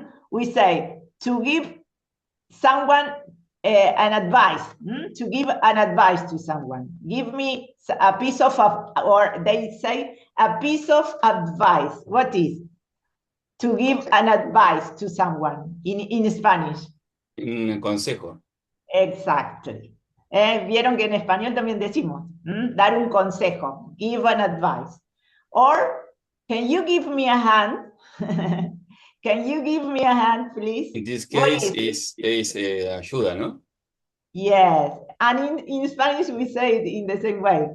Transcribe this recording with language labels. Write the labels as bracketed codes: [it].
[en] We say to give someone an advice, to give an advice to someone. Give me a piece of, or they say a piece of advice. What is? To give an advice to someone in Spanish. [es] Un consejo. [en] Exactly. [es] Vieron que en español también decimos, dar un consejo, [en] give an advice. Or, can you give me a hand? Can you give me a hand, please? In this case, is ayuda, [es] ¿no? [en] Yes, and in Spanish we say it in the same way.